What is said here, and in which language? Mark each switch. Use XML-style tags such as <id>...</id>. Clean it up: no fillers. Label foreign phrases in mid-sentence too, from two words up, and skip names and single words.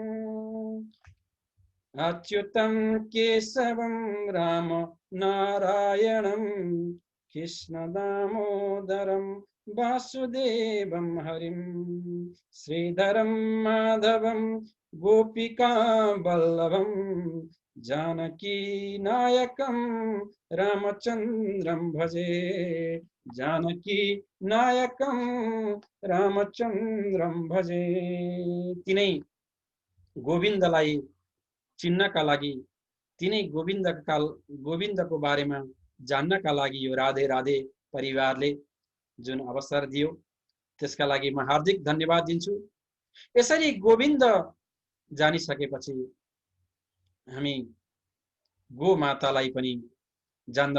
<sa>अच्युतं केशवं राम नारायणं कृष्णदामोदरं वासुदेवं हरिं श्रीधरं माधवं गोपिका वल्लभं जानकी नायकं रामचन्द्रं भजे जानकी नायकं रामचन्द्रं भजे।</sa> <ne>तिनै गोविन्दलाई चिन्नका लागि, तिनै गोविन्दको बारेमा जान्नका लागि यो राधे राधे परिवारले जुन अवसर दियो त्यसका लागि म हार्दिक धन्यवाद दिन्छु। यसरी गोविन्द जानिसकेपछि हामी गोमातालाई पनि जान्दछौं।</ne>